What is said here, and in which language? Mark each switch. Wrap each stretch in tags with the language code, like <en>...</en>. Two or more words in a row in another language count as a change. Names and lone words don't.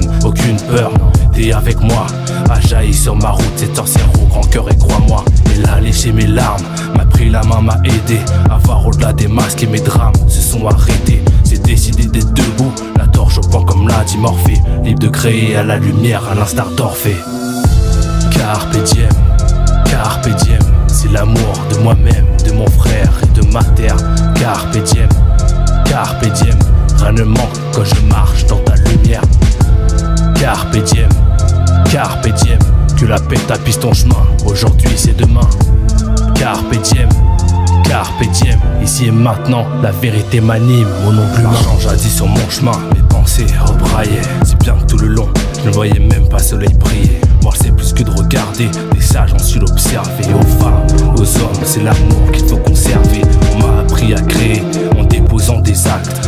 <fr>Aucune peur, t'es avec moi. A jailli sur ma route, cette sorcière au grand cœur, et crois-moi, elle a léché mes larmes, m'a pris la main, m'a aidé à voir au-delà des masques, et mes drames se sont arrêtés. J'ai décidé d'être debout, la torche au point comme l'a dit Morphée, libre de créer à la lumière, à l'instar d'Orphée.</fr> <la>Carpe diem, carpe diem,</la> <fr>c'est l'amour de moi-même, de mon frère et de ma terre.</fr> <la>Carpe diem, carpe diem,</la> <fr>rien ne manque quand je marche dans ta lumière.</fr> <la>Carpe diem, carpe diem,</la> <fr>que la paix tapisse ton chemin, aujourd'hui c'est demain.</fr> <la>Carpe diem, carpe diem,</la> <fr>ici et maintenant, la vérité m'anime, mon nom plus marchand jadis sur mon chemin, mes pensées rebraillaient, si bien que tout le long, je ne voyais même pas le soleil briller. Moi c'est plus que de regarder, des sages ont su l'observer. Aux femmes, aux hommes, c'est l'amour qu'il faut conserver. On m'a appris à créer en déposant des actes.</fr>